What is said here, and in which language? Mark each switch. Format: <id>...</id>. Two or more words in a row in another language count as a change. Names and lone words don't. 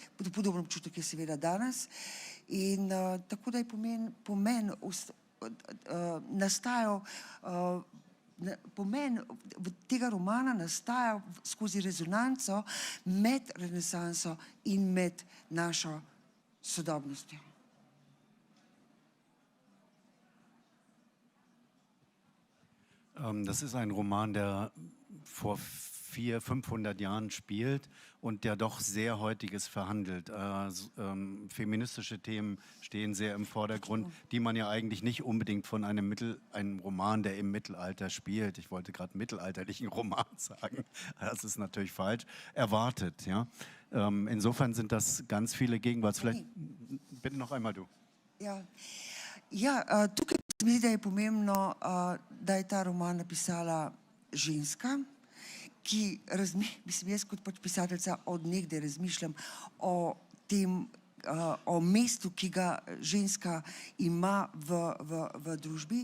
<sl>Podoben občutek je seveda danes. In tako da je pomen nastajal, pomen tega romana nastaja skozi rezonanco med renesanso in med našo sodobnostjo.</sl> <de>Das ist ein Roman, der vor 400-500 Jahren spielt und der doch sehr Heutiges verhandelt. Feministische Themen stehen sehr im Vordergrund, die man ja eigentlich nicht unbedingt von einem Roman, der im Mittelalter spielt, ich wollte gerade mittelalterlichen Roman sagen, das ist natürlich falsch, erwartet. Ja? Insofern sind das ganz viele Gegenwarts... Vielleicht, bitte noch einmal du.</de> <sl>Ja, tukaj se mi zdi, da je pomembno, da je ta roman napisala ženska, ki, mislim, jaz kot pač pisateljica od nekdaj razmišljam o tem, o mestu, ki ga ženska ima v družbi.</sl>